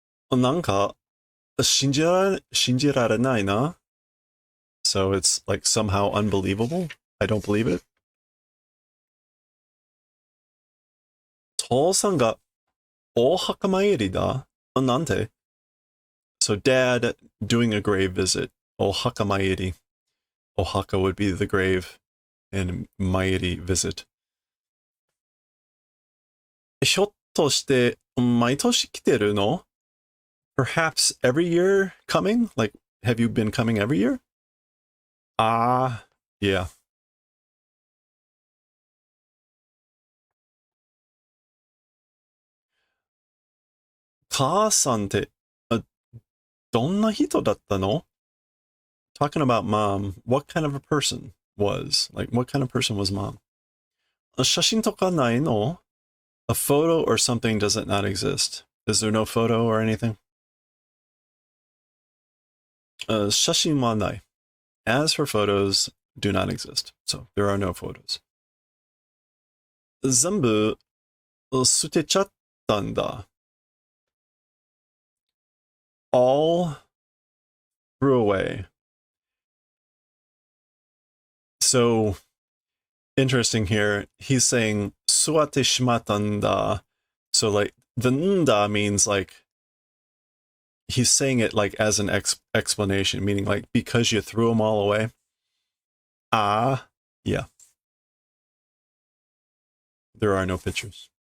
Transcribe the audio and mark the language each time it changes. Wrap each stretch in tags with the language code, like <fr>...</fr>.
<ja>なんか信じられないな.</ja> <en>So it's like somehow unbelievable. I don't believe it.</en> <ja>父さんがお墓参りだ.なんて?</ja> <en>So dad doing a grave visit.</en> <ja>Ohaka mairi.</ja> <en>Ohaka would be the grave, and mairi visit.</en> <ja>ひょっとして毎年来てるの?</ja> <en>Perhaps every year coming? Like, have you been coming every year? Ah, yeah.</en> <ja>母さんってどんな人だったの?</ja> <en>Talking about mom, what kind of a person was? Like, what kind of person was mom?</en> <ja>写真とかないの?</ja> <en>A photo or something does it not exist? Is there no photo or anything?</en> <ja>写真はない.</ja> <en>As for photos, do not exist. So there are no photos.</en> <ja>全部捨てちゃったんだ.</ja> <en>All threw away. So interesting here. He's saying</en> <ja>座ってしまったんだ.</ja> <en>So like the nda means like he's saying it like as an explanation, meaning like because you threw them all away. Ah, yeah. There are no pictures.</en>